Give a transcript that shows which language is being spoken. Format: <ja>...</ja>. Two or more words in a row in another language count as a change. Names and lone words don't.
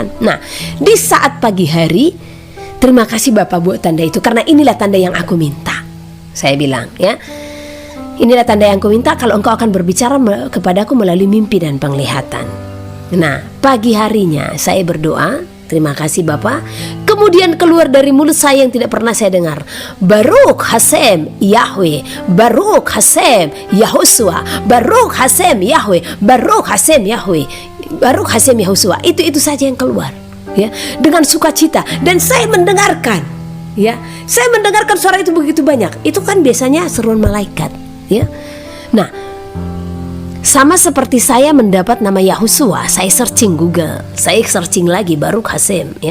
<id>Nah, di saat pagi hari, terima kasih Bapak buat tanda itu, karena inilah tanda yang aku minta. Saya bilang, ya, inilah tanda yang aku minta kalau engkau akan berbicara kepadaku melalui mimpi dan penglihatan. Nah, pagi harinya saya berdoa, terima kasih Bapak. Kemudian keluar dari mulut saya yang tidak pernah saya dengar,</id> <he>ברוך השם יהוה, ברוך השם יהושע, ברוך השם יהוה, ברוך השם יהוה, ברוך השם יהושע.</he> <id>Itu saja yang keluar, ya, dengan sukacita. Dan saya mendengarkan, ya, saya mendengarkan suara itu begitu banyak. Itu kan biasanya seruan malaikat, ya. Nah, sama seperti saya mendapat nama Yahosua, saya searching Google, saya searching lagi</id> <he>ברוך השם,</he> <id>ya.</id>